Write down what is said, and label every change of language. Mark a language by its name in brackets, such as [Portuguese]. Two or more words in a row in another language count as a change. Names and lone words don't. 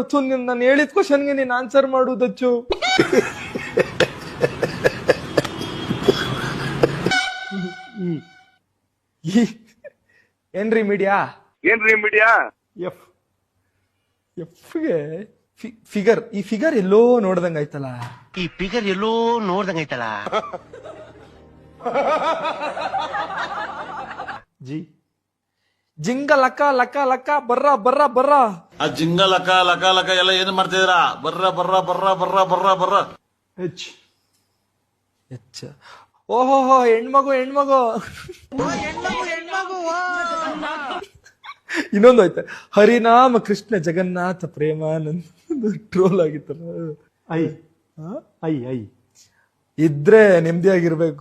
[Kannada] ನಾನು ಹೇಳಿದ ಕ್ವಶನ್ಗೆ ನೀನ್ ಆನ್ಸರ್ ಮಾಡು ದಚ್ಚು. ಇ ಏನ್ರಿ ಮೀಡಿಯಾ? ಎಫ್ ಎಫ್ಗೆ ಫಿಗರ್. ಈ ಫಿಗರ್ ಎಲ್ಲೋ ನೋಡ್ದಂಗಾಯ್ತಲ್ಲ. ಜಿ ಜಿಂಗ ಲಕ್ಕ ಲಕ್ಕ ಲಕ್ಕ ಬರ್ರ ಬರ್ರ ಬರ್ರ. ಆ ಜಿಂಗ ಲಕ ಲಕ ಲಕ ಎಲ್ಲ ಏನ್ ಮಾಡ್ತಿದ್ದೀರಾ? ಬರ್ರ ಬರ್ರ ಬರ್ರ ಬರ್ರ ಬರ್ರ ಬರ್ರ. ಎಚ್ ಎಚ್ಚ. ಓಹೋ ಹೆಣ್ಮಗು. ಇನ್ನೊಂದು ಆಯ್ತು, ಹರಿನಾಮ ಕೃಷ್ಣ ಜಗನ್ನಾಥ ಪ್ರೇಮಾನಂದ. ಟ್ರೋಲ್ ಆಗಿತ್ತಲ್ಲ. ಐ ಐ ಐ ಇದ್ರೆ ನೆಮ್ಮದಿಯಾಗಿರ್ಬೇಕು.